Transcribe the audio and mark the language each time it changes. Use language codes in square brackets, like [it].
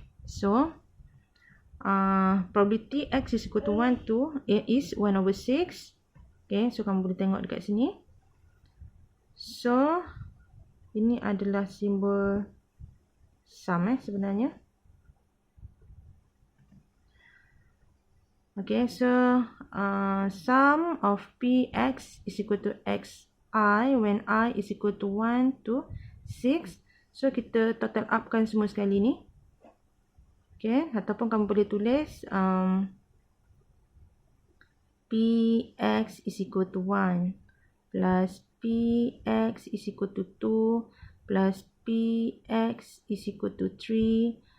[en] So, probability X is equal to 1 to is 1/6. Okay, so [ms] kamu boleh tengok dekat sini. So, ini adalah simbol sum sebenarnya. [en] Okay, so sum of Px is equal to Xi when I is equal to 1 to 6. So, [ms] kita total upkan semua sekali ni. [en] Okay, [ms] ataupun kamu boleh tulis [en] Px is equal to 1 plus Px is equal to 2 plus Px is equal to 3